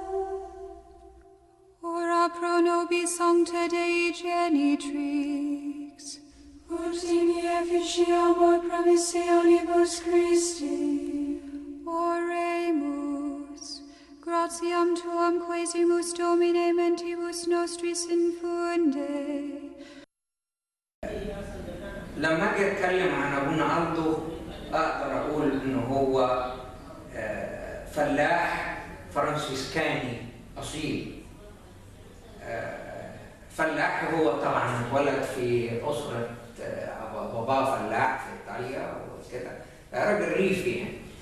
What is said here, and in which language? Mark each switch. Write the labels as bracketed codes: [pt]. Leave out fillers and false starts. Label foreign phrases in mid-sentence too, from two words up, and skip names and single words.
[la] Ora pro nobis Sancta Dei Genitrix, ut in efficiamur promissionibus Christi. Oremus, gratiam tuam quesimus Domine mentibus nostris infunde. [ar] لما اجي اتكلم عن ابونا ألدو اقدر اقول انه هو فلاح فرانسيسكاني اصيل. فلاح هو طبعا اتولد في اسره باباه فلاح في ايطاليا وكده، راجل ريفي يعني.